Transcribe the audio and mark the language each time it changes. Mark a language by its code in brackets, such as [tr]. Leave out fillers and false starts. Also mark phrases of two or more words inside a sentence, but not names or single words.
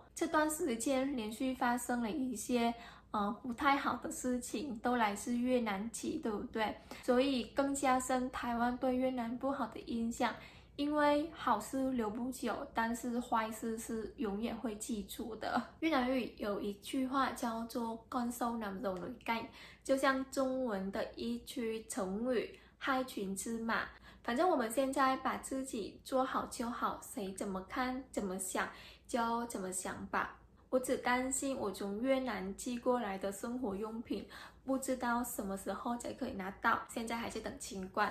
[zh] 这段时间连续发生了一些不太好的事情，都来自越南籍，对不对？所以更加深台湾对越南不好的印象。因为好事留不久，但是坏事是永远会记住的。越南语有一句话叫做 [vi] con sâu nằm dầu nổi canh， [zh] 就像中文的一句成语害群之马。反正我们现在把自己做好就好，谁怎么看怎么想就怎么想吧。我只担心我从越南寄过来的生活用品，不知道什么时候才可以拿到，现在还是等清关。